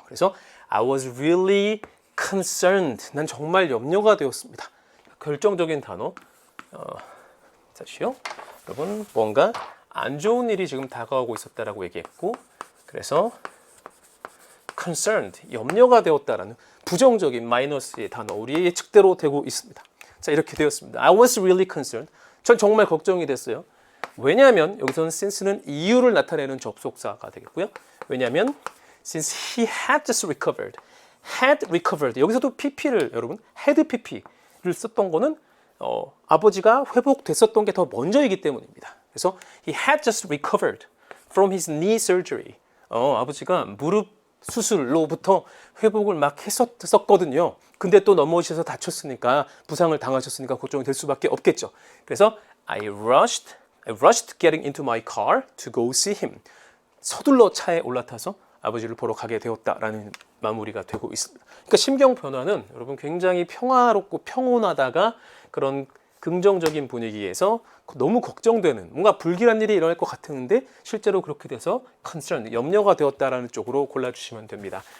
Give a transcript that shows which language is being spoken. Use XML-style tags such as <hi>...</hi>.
<ko>그래서</ko> <en>I was really concerned.</en> <ko>난 정말 염려가 되었습니다. 결정적인 단어. 다시요. 여러분 뭔가 안 좋은 일이 지금 다가오고 있었다라고 얘기했고 그래서 concerned, 염려가 되었다라는 부정적인 마이너스의 단어 우리의 예측대로 되고 있습니다. 자, 이렇게 되었습니다.</ko> <en>I was really concerned.</en> <ko>전 정말 걱정이 됐어요. 왜냐하면 여기서는 since는 이유를 나타내는 접속사가 되겠고요. 왜냐하면</ko> <en>since he had just recovered,</en> <ko>had recovered 여기서도 pp를 여러분 had pp를 썼던 거는 아버지가 회복됐었던 게 더 먼저이기 때문입니다. 그래서</ko> <en>he had just recovered from his knee surgery.</en> <ko>아버지가 무릎 수술로부터 회복을 막 했었거든요. 근데 또 넘어지셔서 다쳤으니까 부상을 당하셨으니까 걱정이 될 수밖에 없겠죠. 그래서</ko> <en>I rushed getting into my car to go see him.</en> <ko>서둘러 차에 올라타서 아버지를 보러 가게 되었다라는 마무리가 되고 있습니다. 그러니까 심경 변화는 여러분 굉장히 평화롭고 평온하다가 그런 긍정적인 분위기에서 너무 걱정되는 뭔가 불길한 일이 일어날 것 같았는데 실제로 그렇게 돼서 concern, 염려가 되었다라는 쪽으로 골라주시면 됩니다.</ko>